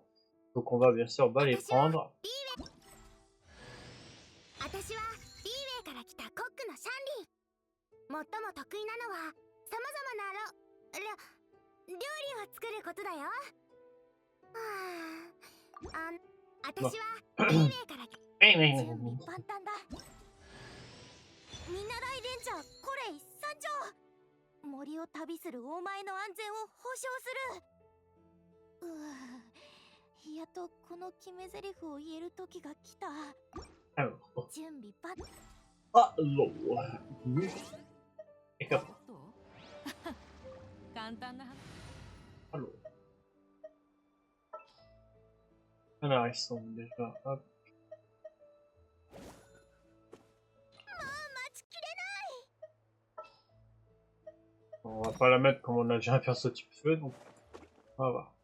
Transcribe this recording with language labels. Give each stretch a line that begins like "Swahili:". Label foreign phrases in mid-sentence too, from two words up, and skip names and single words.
French: Donc on va bien sûr les prendre. Non.
Japanese: 森を旅するお前の安全を保証する。やっとこの決め台詞を言える時が来た。準備万端。
French: Alors, alors, alors ils sont déjà hop. On va pas la mettre comme on a déjà un perso type feu, donc on va voir.